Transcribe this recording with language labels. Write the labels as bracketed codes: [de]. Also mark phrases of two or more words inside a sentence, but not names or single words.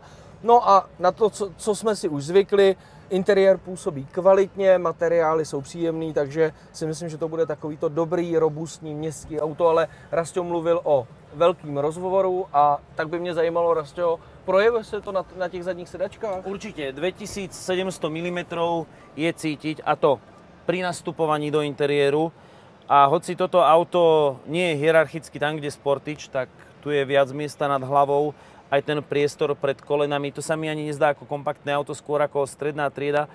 [cs] No a na to, co jsme si už zvykli, interiér působí kvalitně, materiály jsou příjemný, takže si myslím, že to bude takovýto dobrý, robustní městský auto, ale Rastio mluvil o velkým rozhovoru a tak by mě zajímalo, Rastio, projevuje se to na těch zadních sedačkách? [sk] Určite, 2700 mm je cítiť, a to pri nastupovaní do interiéru. A hoci toto auto nie je hierarchicky tam, kde Sportage, tak tu je viac miesta nad hlavou, aj ten priestor pred kolenami. To sa mi ani nezdá ako kompaktné auto, skôr ako stredná trieda.